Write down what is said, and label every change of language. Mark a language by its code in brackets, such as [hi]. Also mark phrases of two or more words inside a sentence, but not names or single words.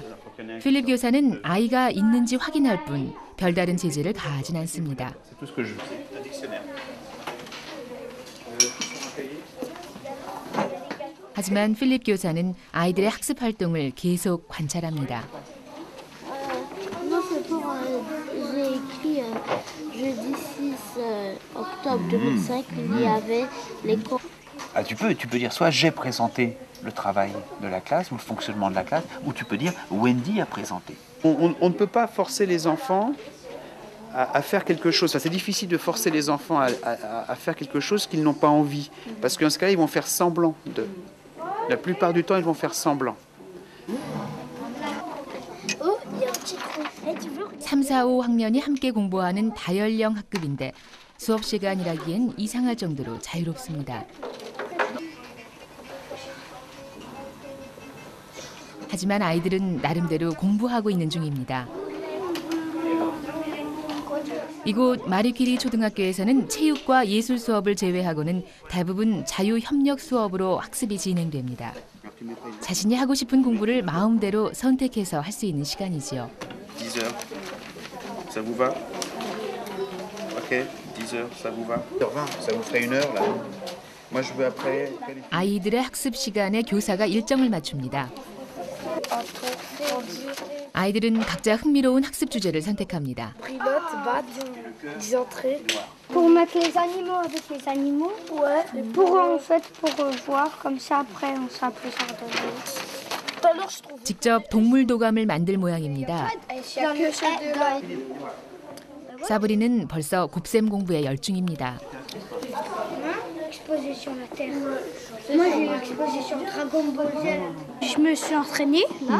[ko] 필립 교사는 아이가 있는지 확인할 뿐 별다른 제재를 가하진 않습니다. 하지만 필립 교사는 아이들의 학습 활동을 계속 관찰합니다. [fr] Ah, tu peux dire soit j'ai présenté le travail de la classe ou le fonctionnement de la classe, ou tu peux dire Wendy a présenté. On ne peut pas forcer les enfants à faire quelque chose. Enfin, c'est difficile de forcer les enfants à faire quelque chose qu'ils n'ont pas envie. Parce qu'en ce cas-là, ils vont faire semblant. La plupart du temps, ils vont faire semblant. 3, 4, [ko] 5학년이 함께 공부하는 다연령 학급인데 수업 시간이라기엔 이상할 정도로 자유롭습니다. 하지만 아이들은 나름대로 공부하고 있는 중입니다. 이곳 마리퀴리 초등학교에서는 체육과 예술 수업을 제외하고는 대부분 자유협력 수업으로 학습이 진행됩니다. 자신이 하고 싶은 공부를 마음대로 선택해서 할 수 있는 시간이지요. [fr] 10h. Ça vous va? Ok, 10h, ça vous va? 10h20, ça vous ferait 1h là. Moi je veux après. [ko] 아이들의 학습 시간에 교사가 일정을 맞춥니다. 아이들은 각자 흥미로운 학습 주제를 선택합니다. [fr] Pour mettre les animaux avec les animaux. Ouais. Pour en fait pour voir comme ça après on sera plus ordonné. [ko] 직접 동물 도감을 만들 모양입니다. 사브리는 벌써 곱셈 공부에 열중입니다. [fr] Exposition la Terre. Moi j'ai eu l'exposition Dragon Ball Z. Je me suis entraînée là.